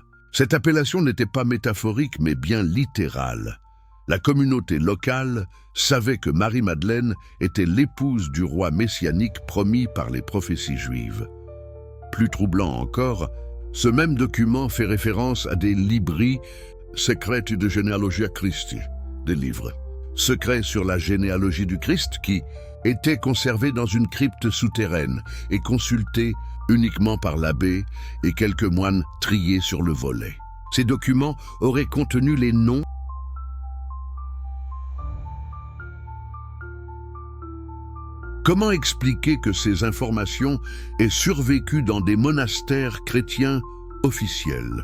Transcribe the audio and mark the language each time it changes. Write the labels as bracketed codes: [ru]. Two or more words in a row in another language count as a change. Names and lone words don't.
[fr] Cette appellation n'était pas métaphorique mais bien littérale. La communauté locale savait que Marie-Madeleine était l'épouse du roi messianique promis par les prophéties juives. Plus troublant encore, ce même document fait référence à des [la] libri secreti de genealogia Christi, [fr] des livres secrets sur la généalogie du Christ qui étaient conservés dans une crypte souterraine et consultés uniquement par l'abbé et quelques moines triés sur le volet. Ces documents auraient contenu les noms. Comment expliquer que ces informations aient survécu dans des monastères chrétiens officiels?